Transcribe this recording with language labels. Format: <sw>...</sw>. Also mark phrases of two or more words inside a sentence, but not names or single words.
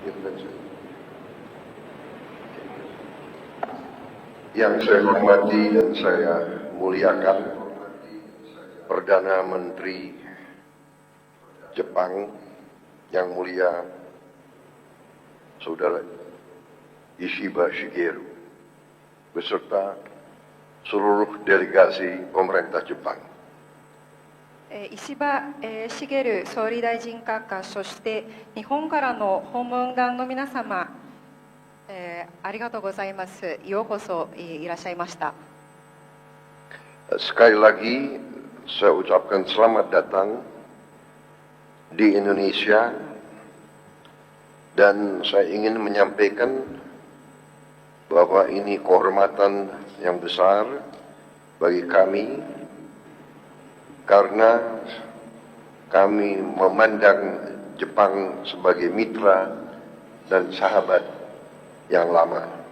<id>Yang saya hormati dan saya muliakan Perdana Menteri Jepang yang mulia Saudara Ishiba Shigeru beserta seluruh delegasi pemerintah Jepang.</id> <ja>石破茂総理大臣閣下、そして日本からの訪問団の皆様、ありがとうございます。ようこそいらっしゃいました。</ja> <id>Sekali lagi saya ucapkan selamat datang di Indonesia dan saya ingin menyampaikan bahwa ini kehormatan yang besar bagi kami karena kami memandang Jepang sebagai mitra dan sahabat yang lama.</id>